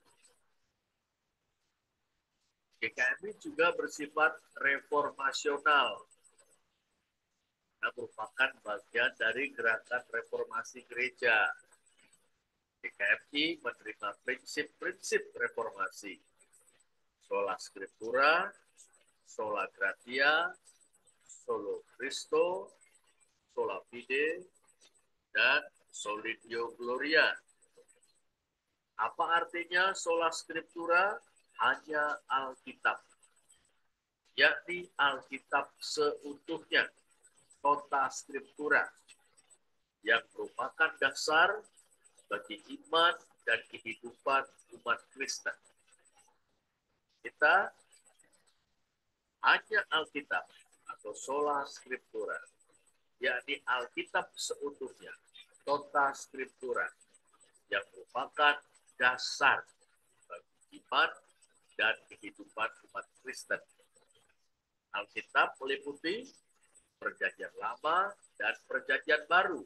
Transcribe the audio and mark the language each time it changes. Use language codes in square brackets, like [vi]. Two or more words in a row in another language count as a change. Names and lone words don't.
[id] GKMI juga bersifat reformasional, yang merupakan bagian dari gerakan reformasi gereja. GKMI menerima prinsip-prinsip reformasi, [la] sola scriptura, sola gratia, solo Christo, sola fide, dan solideo gloria. [id] Apa artinya [la] sola scriptura? [id] Hanya Alkitab, yakni Alkitab seutuhnya, [la] tota scriptura, [id] yang merupakan dasar bagi iman dan kehidupan umat Kristen. Kita hanya Alkitab atau [la] sola scriptura, [id] yakni Alkitab seutuhnya, [la] tota scriptura, [id] yang merupakan dasar bagi iman dan kehidupan umat Kristen. Alkitab meliputi Perjanjian Lama dan Perjanjian Baru.